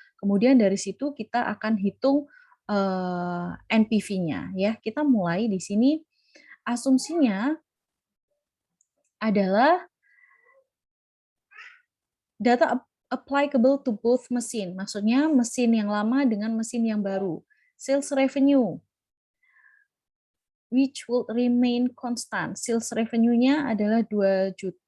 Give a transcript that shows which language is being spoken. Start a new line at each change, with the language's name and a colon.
Indonesian: Kemudian dari situ kita akan hitung NPV-nya ya. Kita mulai di sini, asumsinya adalah
English: data applicable to both
Indonesian: mesin. Maksudnya mesin yang lama dengan mesin yang baru.
English: Sales revenue which will remain constant.
Indonesian: Sales revenue-nya adalah $2.500.